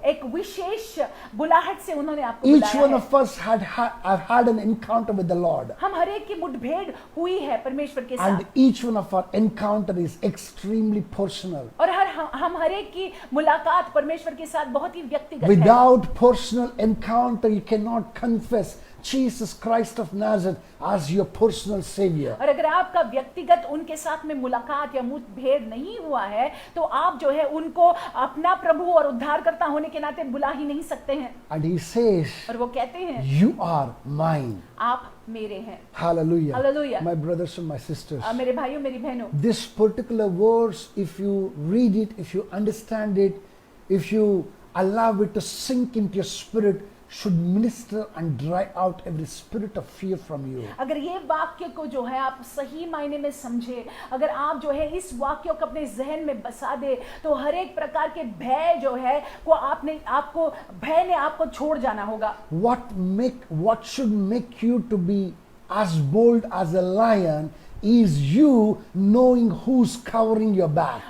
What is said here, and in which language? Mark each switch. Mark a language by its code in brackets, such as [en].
[hi] एक विशेष बुलाहट से उन्होंने आपको [en] Each [hi] बुलाया [en] one [hi] है। [en] of us have had an encounter with the Lord. [hi] हम हर एक की मुठभेड़ हुई है परमेश्वर के [en] And [hi] साथ [en] each one of our encounter is extremely personal. [hi] और हम हर एक की मुलाकात परमेश्वर के साथ बहुत ही व्यक्तिगत है। [en] Without personal encounter, you cannot confess Jesus Christ of Nazareth as your personal Savior. [hi] और अगर आपका व्यक्तिगत उनके साथ में मुलाकात या मुठभेड़ नहीं हुआ है तो आप जो है उनको अपना प्रभु और उद्धारकर्ता होने के नाते बुला ही नहीं सकते हैं। [en] And he says, [hi] और वो कहते हैं, [en] you are mine. [hi] आप मेरे हैं। [en] Hallelujah. Hallelujah. My brothers and my sisters. [hi] मेरे भाइयों मेरी बहनों, [en] This particular verse, if you read it, if you understand it, if you allow it to sink into your spirit, should minister and drive out every spirit of fear from you. [hi] अगर ये वाक्य को जो है आप सही मायने में समझे, अगर आप जो है इस वाक्य को अपने जहन में बसा दे तो हर एक प्रकार के भय जो है को भय ने आपको छोड़ जाना होगा। [en] What should make you to be as bold as a lion is you knowing who's covering your back.